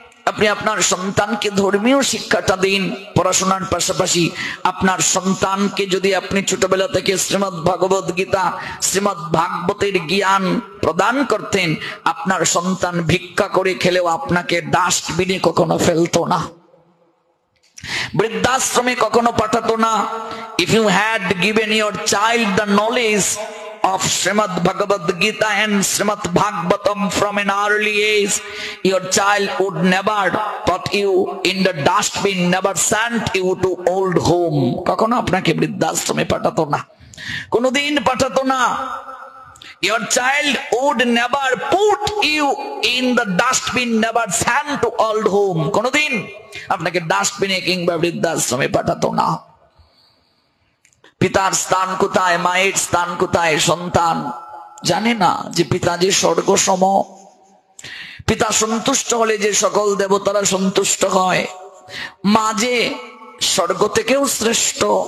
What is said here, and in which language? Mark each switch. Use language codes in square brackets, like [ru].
[bn] আপনি আপনার সন্তানকে ধর্মীয় শিক্ষাটা দিন, পড়াশোনার পাশাপাশি আপনার সন্তানকে যদি আপনি ছোটবেলা থেকে শ্রীমদ্ ভগবদ গীতা, শ্রীমদ্ ভাগবতের জ্ঞান প্রদান করতেন, আপনার সন্তান ভিক্ষা করে খেলেও আপনাকে ডাস্টবিনে কখনো ফেলতো না, বৃদ্ধাশ্রমে কখনো পাঠাতো না। [en] If you had given your child the knowledge of Srimad Bhagavad Gita and Srimad Bhagavatam from an early age, your child would never put you in the dustbin, never sent you to old home. [bn] কখনো আপনাকে বৃদ্ধাশ্রমে পাঠাতো না, কোনোদিন পাঠাতো না। [en] Your child would never put you in the dustbin, never sent to old home. [bn] কোনোদিন আপনাকে ডাস্টবিনে কিংবা বৃদ্ধাশ্রমে পাঠাতো না। পিতার স্থান কোথায়, মায়ের স্থান কোথায়, সন্তান জানে না যে পিতা যে স্বর্গ সম। পিতা সন্তুষ্ট হলে যে সকল দেবতারা সন্তুষ্ট হয়, মা যে স্বর্গ থেকেও শ্রেষ্ঠ।